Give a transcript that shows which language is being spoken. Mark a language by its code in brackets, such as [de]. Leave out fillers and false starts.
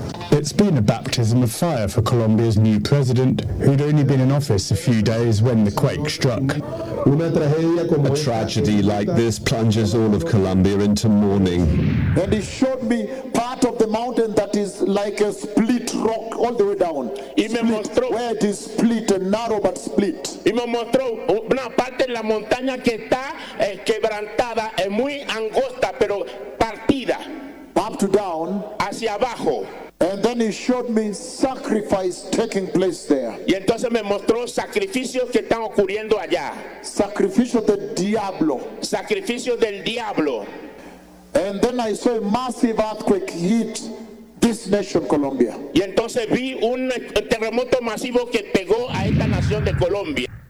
[en] It's been a baptism of fire for Colombia's new president, who'd only been in office a few days when the quake struck. A tragedy like this plunges all of Colombia into mourning. And he showed me part of the mountain that is like a split rock all the way down. Split, where it is split and narrow but split. [es] Y me mostró una parte de la montaña que está quebrantada, es muy angosta, pero partida. [en] Up to down. [es] Hacia abajo. [en] And then he showed me sacrifice taking place there. [es] Y entonces me mostró sacrificios que están ocurriendo allá. Sacrificio del diablo. Sacrificio del diablo. [en] And then I saw a massive earthquake hit this nation, Colombia. [es] Y entonces vi un terremoto masivo que pegó a esta nación de Colombia.